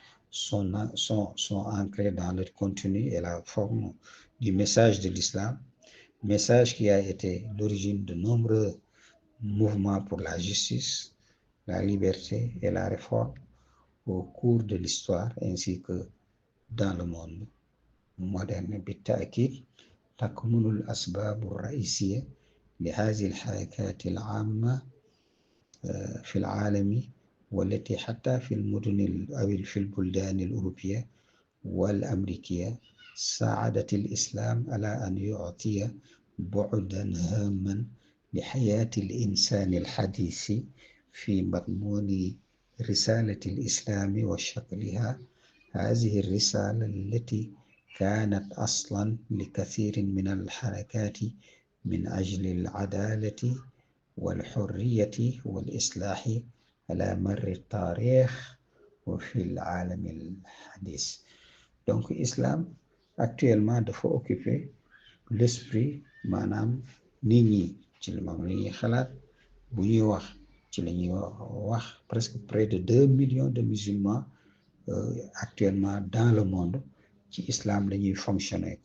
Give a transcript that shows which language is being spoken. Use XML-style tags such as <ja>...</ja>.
<fr>Sont ancrés dans le contenu et la forme du message de l'islam, message qui a été l'origine de nombreux mouvements pour la justice, la liberté et la réforme au cours de l'histoire ainsi que dans le monde moderne.</fr> <ar>بالتأكيد تكمن الأسباب الرئيسية لهذه الحركات العامة في العالم والتي حتى في المدن أو في البلدان الأوروبية والأمريكية ساعدت الإسلام على أن يعطي بعدا هاما لحياة الإنسان الحديث في مضمون رسالة الإسلام وشكلها. هذه الرسالة التي كانت أصلا لكثير من الحركات من أجل العدالة والحرية والإصلاح على مر التاريخ وفي العالم الحديث.</ar> <fr>Donc l'islam actuellement</fr> <wo>dafa occuper l'esprit maanaam nit ñi ci moom la ñuy xalaat bu ñuy wax ci la ñuy wax</wo> <fr>presque près de 2 millions de musulmans actuellement dans le monde</fr> <wo>ci islam la ñuy fonctionner.</wo>